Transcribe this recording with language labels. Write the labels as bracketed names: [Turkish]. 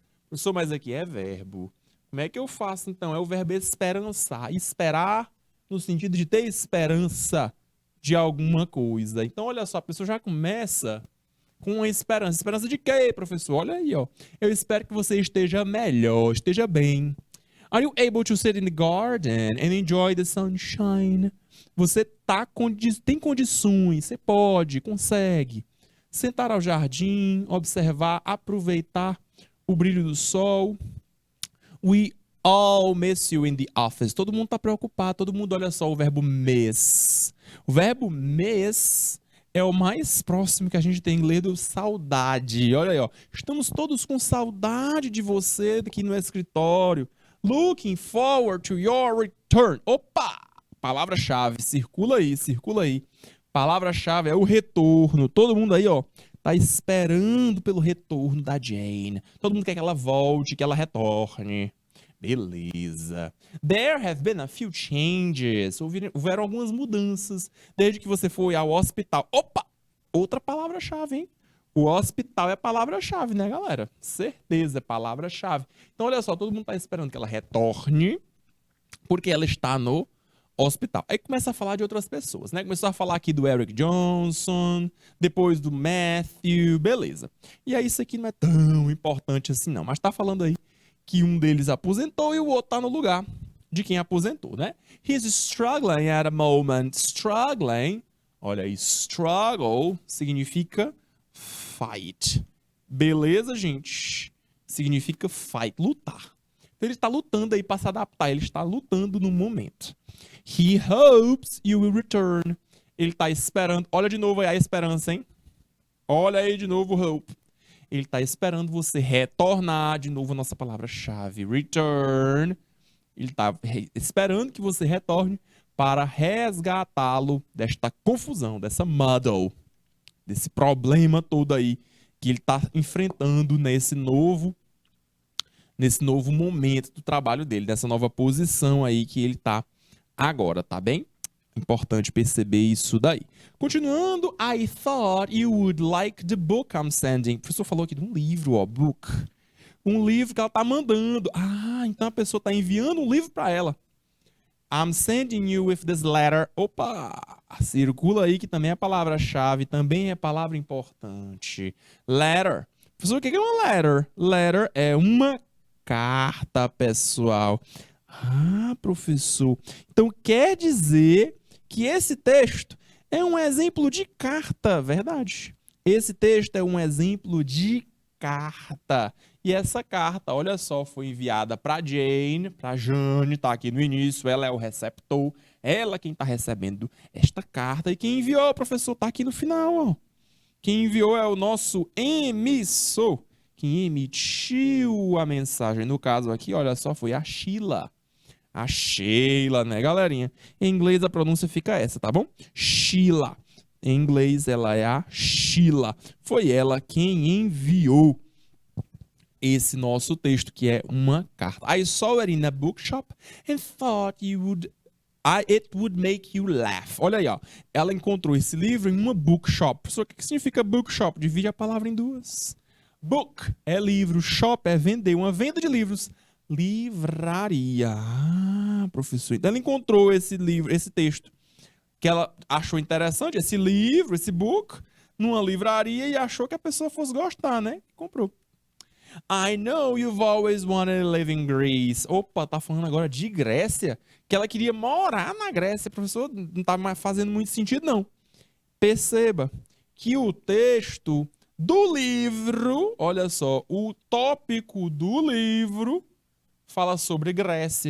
[Portuguese] Professor, mas aqui é verbo. Como é que eu faço, então? É o verbo esperançar. Esperar no sentido de ter esperança de alguma coisa. Então, olha só, a pessoa já começa com uma esperança. Esperança de quê, professor? Olha aí, ó. Eu espero que você esteja melhor, esteja bem. [English] Are you able to sit in the garden and enjoy the sunshine? [Portuguese] Você tem condições, você pode, consegue. Sentar ao jardim, observar, aproveitar o brilho do sol. [English] We all miss you in the office. [Portuguese] Todo mundo está preocupado, todo mundo olha só o verbo miss. O verbo miss é o mais próximo que a gente tem em inglês do saudade. Olha aí, ó. Estamos todos com saudade de você aqui no escritório. [English] Looking forward to your return. [Portuguese] Opa! Palavra-chave, circula aí, circula aí. Palavra-chave é o retorno. Todo mundo aí, ó, tá esperando pelo retorno da Jane. Todo mundo quer que ela volte, que ela retorne. Beleza. [English] There have been a few changes. [Portuguese] Houveram algumas mudanças desde que você foi ao hospital. Opa! Outra palavra-chave, hein? O hospital é palavra-chave, né, galera? Certeza, é palavra-chave. Então, olha só, todo mundo tá esperando que ela retorne, porque ela está no hospital. Aí começa a falar de outras pessoas, né? Começou a falar aqui do Eric Johnson, depois do Matthew, beleza. E aí isso aqui não é tão importante assim não, mas tá falando aí que um deles aposentou e o outro tá no lugar de quem aposentou, né? [English] He's struggling at a moment. [Portuguese] Struggling, olha aí, struggle significa fight. Beleza, gente? Significa fight, lutar. Então ele está lutando aí para se adaptar, ele está lutando no momento. [English] He hopes you will return. [Portuguese] Ele está esperando, olha de novo aí a esperança, hein? Olha aí de novo o hope. Ele está esperando você retornar, de novo a nossa palavra-chave, return. Ele está esperando que você retorne para resgatá-lo desta confusão, dessa muddle, desse problema todo aí que ele está enfrentando nesse novo momento do trabalho dele, dessa nova posição aí que ele está agora, tá bem? Importante perceber isso daí. Continuando, [English] I thought you would like the book I'm sending. [Portuguese] O professor falou aqui de um livro, ó, book. Um livro que ela tá mandando. Ah, então a pessoa tá enviando um livro para ela. [English] I'm sending you with this letter. [Portuguese] Opa, circula aí que também é palavra-chave, também é palavra importante. Letter. Professor, o que é uma letter? Letter é uma carta, pessoal. Ah, professor. Então quer dizer que esse texto é um exemplo de carta, verdade? Esse texto é um exemplo de carta. E essa carta, olha só, foi enviada para Jane, tá aqui no início, ela é o receptor, ela quem está recebendo esta carta. E quem enviou, professor, tá aqui no final, ó. Quem enviou é o nosso emissor. Quem emitiu a mensagem, no caso aqui, olha só, foi a Sheila. A Sheila, né, galerinha? Em inglês a pronúncia fica essa, tá bom? Sheila. Em inglês ela é a Sheila. Foi ela quem enviou esse nosso texto, que é uma carta. [English] I saw it in a bookshop and thought it would make you laugh. [Portuguese] Olha aí, ó. Ela encontrou esse livro em uma bookshop. O que significa bookshop? Divide a palavra em duas. Book é livro, shop é vender, uma venda de livros. Livraria. Ah, professor. Então ela encontrou esse livro, esse texto, que ela achou interessante, esse livro, esse book, numa livraria e achou que a pessoa fosse gostar, né? Comprou. [English] I know you've always wanted to live in Greece. [Portuguese] Opa, tá falando agora de Grécia, que ela queria morar na Grécia. Professor, não tá mais fazendo muito sentido, não. Perceba que o texto do livro, olha só, o tópico do livro fala sobre Grécia.